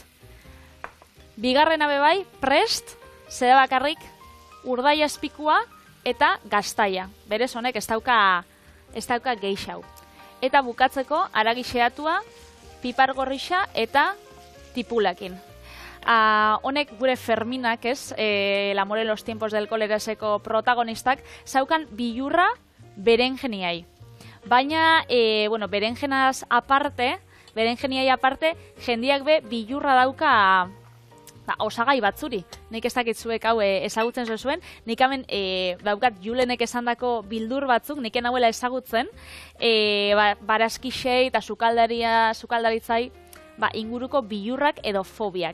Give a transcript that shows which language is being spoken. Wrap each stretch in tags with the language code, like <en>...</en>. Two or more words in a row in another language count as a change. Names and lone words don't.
<eu>Bigarrena bebai, prest, zede bakarrik, urdai azpikua eta gaztaia. Berez honek ez dauka geixau. Eta bukatzeko, aragixeatua, pipar gorrixa eta tipulakin. Honek gure Ferminak, ez, El amor en los tiempos del coleraseko protagonistak, zaukan bilurra berenjeniai. Baina, berenjenaz aparte, jendiak be bilurra dauka osagai batzuri. Nik ez dakitzuek hau ezagutzen zuen, nik hemen daukat Julenek esandako bildur batzuk, nik enauela ezagutzen, barazkixei eta sukaldaritzai inguruko bilurrak edo fobiak.</eu>